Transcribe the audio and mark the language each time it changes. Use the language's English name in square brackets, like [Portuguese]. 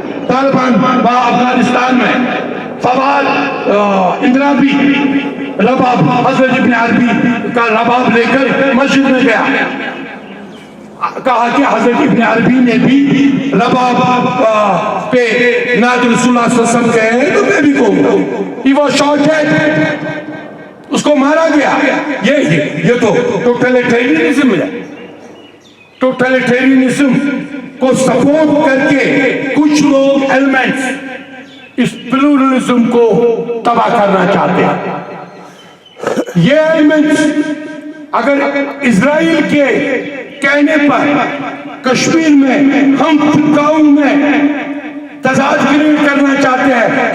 [Hindi] तालिबान अफगानिस्तान में फवाद इंदिराबी रबाब, हजरत इब्न अरबी का रबाब लेकर मस्जिद में गया, कहा कि हजरत इब्न अरबी ने भी रबाब पे नाज़ रसूलुल्लाह सल्लल्लाहु अलैहि वसल्लम कहे तो मैं भी कहूंगा। [English] He was shot dead, [Hindi] उसको मारा गया। ये तो टोटलिटेरियनिज्म है। टोटलिटेरियनिज्म को सपोर्ट करके कुछ लोग एलिमेंट्स इस प्लूरलिज्म को तबाह करना चाहते हैं। ये एलिमेंट्स अगर इजराइल के कहने पर कश्मीर में हम फिरकाओं में तजाद क्रिएट करना चाहते हैं।